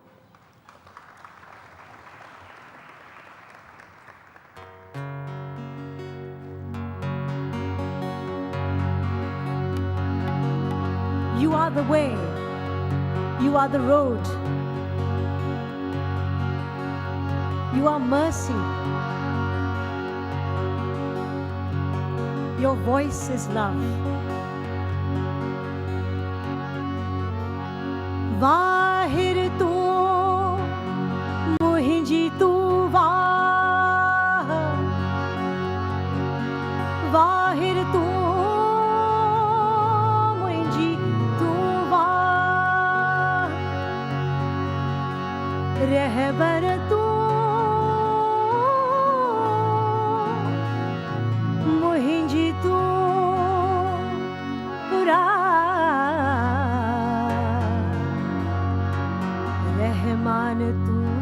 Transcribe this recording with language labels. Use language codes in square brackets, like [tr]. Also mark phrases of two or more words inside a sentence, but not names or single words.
[en] You are the way, you are the road, you are mercy, your voice is love. [sd] واهر تون منهنجي تون واهه, واهر تون منهنجي تون واهه، رهبر تون منهنجي تون رحمان تون